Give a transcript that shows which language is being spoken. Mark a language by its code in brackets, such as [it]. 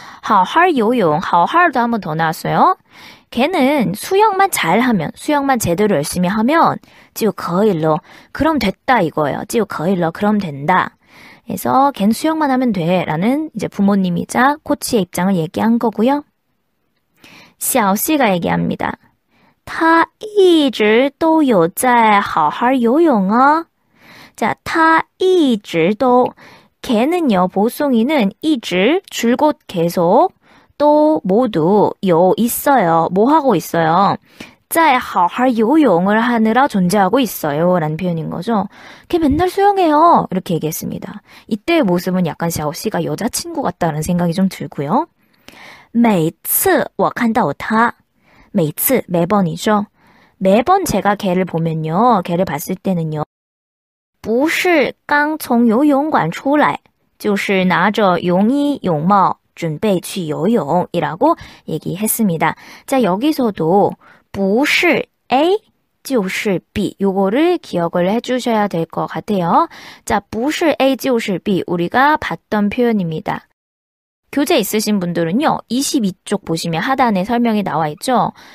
[zh] 好好游泳 好好 [ko] 도 한 번 더 나왔어요. 걔는 수영만 잘하면, 수영만 제대로 열심히 하면 [zh] 就可以了 [ko] 그럼 됐다 이거예요. [zh] 就可以了 [ko] 그럼 된다. 그래서 걔는 수영만 하면 돼 라는 이제 부모님이자 코치의 입장을 얘기한 거고요. 小西가 얘기합니다. [zh] 他一直都有在好好游泳啊. [ko] 자, [zh] 他一直都 [ko] 걔는요, 보송이는 [zh] 一直 [ko] 줄곧 계속 또 모두 요 있어요. 뭐 하고 있어요? [zh] 在好好游泳 [ko] 을 하느라 존재하고 있어요. 라는 표현인 거죠. 걔 맨날 수영해요. 이렇게 얘기했습니다. 이때의 모습은 약간 샤오씨가 여자친구 같다는 생각이 좀 들고요. [zh] 每次我看到他 每次 [ko] 매번이죠. 매번 제가 걔를 보면요. 걔를 봤을 때는요. [zh] 不是刚从游泳馆出来就是拿着泳衣泳帽准备去游泳 [ko] 이라고 얘기했습니다. 자, 여기서도 [zh] 不是 A 就是 B [ko] 요거를 기억을 해주셔야 될 것 같아요. 자, [zh] 不是 A 就是 B [ko] 우리가 봤던 표현입니다. 교재 있으신 분들은요. 22쪽 보시면 하단에 설명이 나와 있죠.